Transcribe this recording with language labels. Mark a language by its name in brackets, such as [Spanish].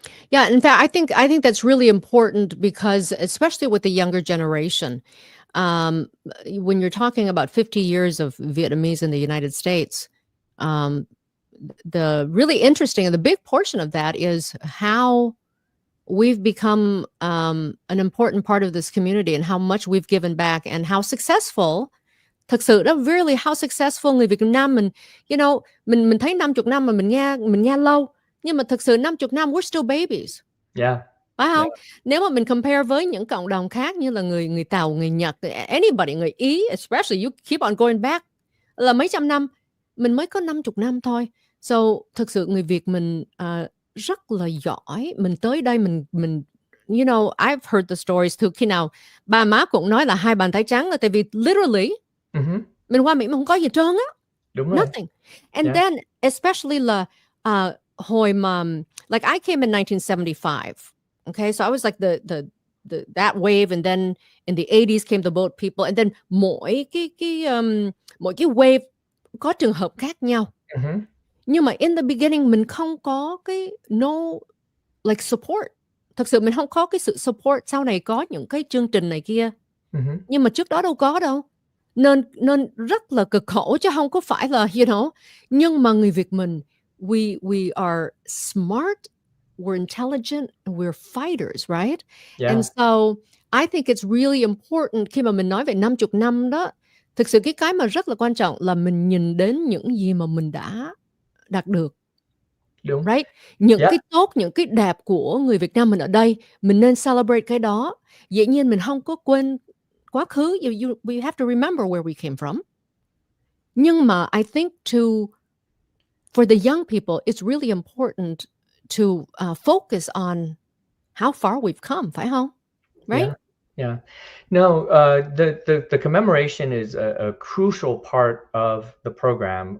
[English] Yeah, in fact, I think that's really important because, especially with the younger generation, when you're talking about 50 years of Vietnamese in the United States, the really interesting and the big portion of that is how we've become an important part of this community and how much we've given back and how successful. [Vietnamese] Thực sự đó, [English] really how successful [Vietnamese] người Việt Nam mình, mình thấy 50 năm mà mình nghe lâu, nhưng mà thực sự 50 năm [English] we're still babies. Yeah. [Vietnamese] phải [English] Yeah. [Vietnamese] hông? Nếu mà mình compare với những cộng đồng khác như là người người Tàu, người Nhật, anybody, người Ý, [English] especially you keep on going back [Vietnamese] là mấy trăm năm, mình mới có 50 năm thôi. So, thực sự người Việt mình, rất là giỏi, mình tới đây mình [English] you know, I've heard the stories too, [Vietnamese] khi nào ba má cũng nói là hai bàn tay trắng là tại vì literally Mhm. mình qua Mỹ mà hông có gì hết trơn á. Đúng rồi. [English] Nothing. And Yeah. then especially [Vietnamese] là, hồi mà [English] like I came in 1975, okay? So I was like the that wave, and then in the 80s came the boat people, and then [Vietnamese] mỗi cái wave có trường hợp khác nhau. Mhm. Nhưng mà [English] in the beginning [Vietnamese] mình không có cái like support. Thực sự mình không có cái sự support, sau này có những cái chương trình này kia. Mhm. Nhưng mà trước đó đâu có đâu. Nên nên rất là cực khổ chứ không có phải là, nhưng mà người Việt mình, [English] we are smart, we're intelligent, and we're fighters, right? And Yeah. so I think it's really important [Vietnamese] khi mà mình nói về 50 năm đó, thực sự cái mà rất là quan trọng là mình nhìn đến những gì mà mình đã đạt được. Đúng. [English] Right? [Vietnamese] Những [English] Yeah. [Vietnamese] cái tốt, những cái đẹp của người Việt Nam mình ở đây, mình nên celebrate cái đó. Dĩ nhiên mình không có quên quá khứ, [English] we have to remember where we came from. Nhưng mà I think for the young people, it's really important to focus on how far we've come, [Vietnamese] phải không? [English] Right? Yeah, yeah. No, the commemoration is a crucial part of the program.